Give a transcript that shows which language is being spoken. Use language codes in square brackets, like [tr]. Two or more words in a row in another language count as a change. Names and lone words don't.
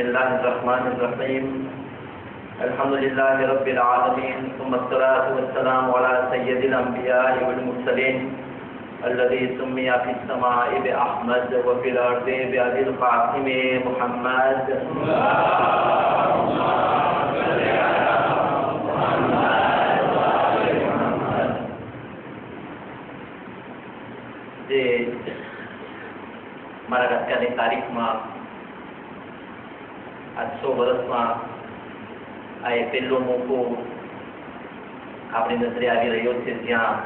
[ar] الله الرحمن الرحيم الحمد لله رب العالمين ثم الصلاة والسلام على سيد الأنبياء والمرسلين الذي سمي في السماء بأحمد وفي الأرض بأبي القاسم محمد [gu] મારા અત્યારની તારીખમાં આજ 100 વર્ષમાં આ એ પહેલો મોકો આપણી નજરે આવી રહ્યો છે જ્યાં